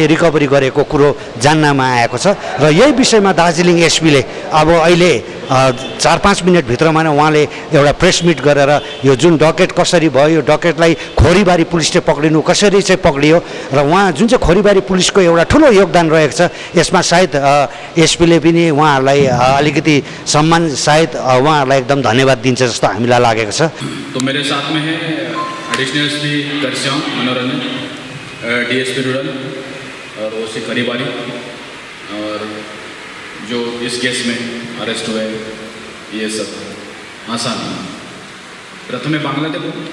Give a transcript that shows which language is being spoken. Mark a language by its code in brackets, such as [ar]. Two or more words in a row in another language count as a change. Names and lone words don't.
[ne] रिकभरी गरेको कुरो जान्नमा आएको छ र यही विषयमा दार्जिलिङ एसपीले अब अहिले 4-5 मिनटभित्रमा नै उहाँले एउटा [en] press meet [ne] गरेर यो जुन डकेट कसरी भयो यो डकेटलाई खोरीबारी पुलिसले पक्रिनु कसरी चाहिँ पक्रियो र उहाँ जुन चाहिँ खोरीबारी पुलिसको एउटा ठुलो योगदान रहेको छ यसमा सायद एसपीले पनि उहाँहरूलाई अलिकति सम्मान सायद उहाँहरूलाई एकदम धन्यवाद दिन्छ जस्तो हामीलाई लागेको छ। [hi] तो मेरे साथ में है [en] additional SP [hi] करस्यांग मनोरंजन, [en] DSP rural [hi] और ओसी खोरीबारी और जो इस केस में अरेस्ट हुए ये सब आसान। [bn] প্রথমে বাংলা তে বোল